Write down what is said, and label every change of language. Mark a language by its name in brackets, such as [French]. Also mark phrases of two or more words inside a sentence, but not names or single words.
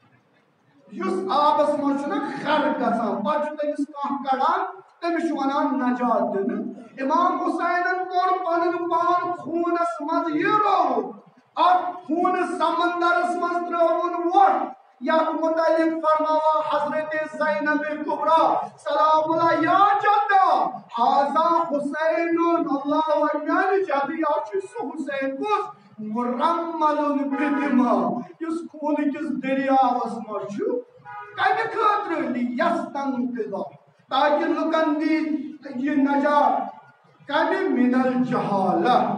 [Kashmiri] یُس آبس منٛز چھُنہ خر گژھان پتہٕ چھُ تٔمِس کانٛہہ کڑان تٔمِس چھُ ونان نجات دِنہٕ امام حُسینن کوٚر پنُن پان خوٗنس منٛز یہِ رووُن اتھ خوٗنہٕ سمندرس منٛز ترٲوُن ووٚٹھ یتھ متعلق فرماوا حضرت زینب کبریٰ سلام اللہ [Arabic] یا جدہ ھذا حسین [Kashmiri] اللہ میانہِ جدٕ یا چھُ سُہ حُسین کُس [Arabic] مرمل بدماء [Kashmiri] یُس خوٗنہٕ کِس دٔریاوس منٛز چھُ کمہِ خٲطرٕ لیستنقذ تاکہِ لُکن دی یہِ نجات کمہِ [Arabic] من الجہالہ